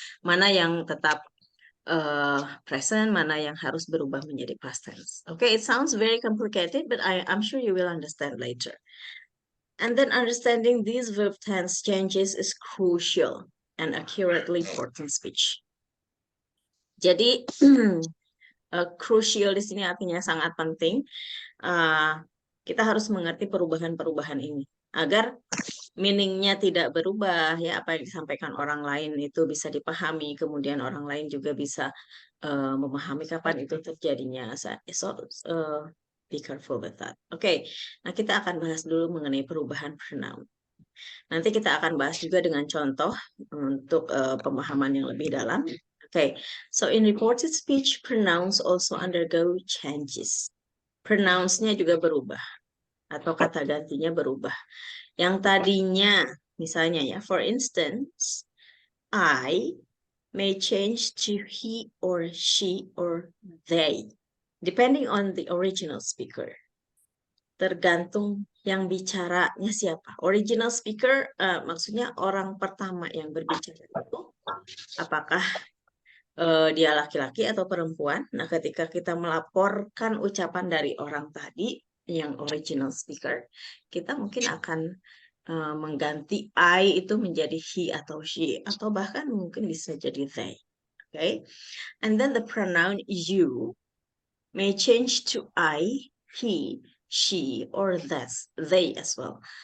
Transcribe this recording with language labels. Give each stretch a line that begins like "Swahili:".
Indonesian: Mana yang tetap present, mana yang harus berubah menjadi past tense.
English: Okay, it sounds very complicated, but I'm sure you will understand later. And then understanding these verb tense changes is crucial and accurately reporting speech.
Indonesian: Jadi crucial di sini artinya sangat penting. Kita harus mengerti perubahan-perubahan ini agar meaningnya tidak berubah ya, apa yang disampaikan orang lain itu bisa dipahami, kemudian orang lain juga bisa memahami kapan itu terjadinya.
English: So be careful with that.
Indonesian: Okay, nah kita akan bahas dulu mengenai perubahan pronoun. Nanti kita akan bahas juga dengan contoh untuk pemahaman yang lebih dalam.
English: Okay, so in reported speech, pronouns also undergo changes.
Indonesian: Pronouns-nya juga berubah atau kata gantinya berubah. Yang tadinya, misalnya ya,
English: for instance, I may change to he or she or they, depending on the original speaker.
Indonesian: Tergantung yang bicaranya siapa. Original speaker maksudnya orang pertama yang berbicara itu apakah dia laki-laki atau perempuan. Nah, ketika kita melaporkan ucapan dari orang tadi yang original speaker, kita mungkin akan mengganti I itu menjadi he atau she, atau bahkan mungkin bisa jadi they.
English: Okay? And then the pronoun you may change to I, he, she, or they as well.